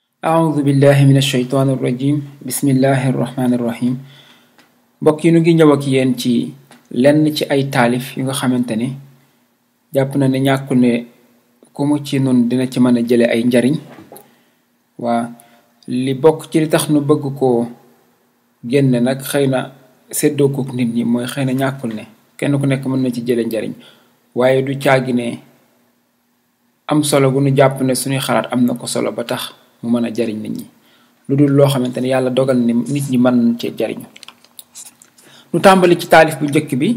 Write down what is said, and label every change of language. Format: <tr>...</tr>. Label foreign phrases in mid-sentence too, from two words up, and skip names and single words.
<ar>أعوذ بالله من الشيطان الرجيم بسم الله الرحمن الرحيم</ar> <wo>mbokk yi nu ngi ñëw ak yéen ci lenn ci ay taalif yu nga xamante ne jàpp na ne ñàkku ne ku mu ci nun dina ci mën a jële ay njariñ waa li bokk ci li tax nu bëgg koo génne nag xëy na séddoo kook nit ñi mooy xëy na ñàkkul ne kenn ku nekk mën na ci jële njariñ waaye du caagi ne am solo gu nu jàpp ne suñuy xalaat am na ko solo ba tax mu mën a jariñ nit ñi lu dul loo xamante ne yàlla dogal ni nit ñi mën nañ cee jariñu nu tàmbali ci taalif bu njëkk</wo>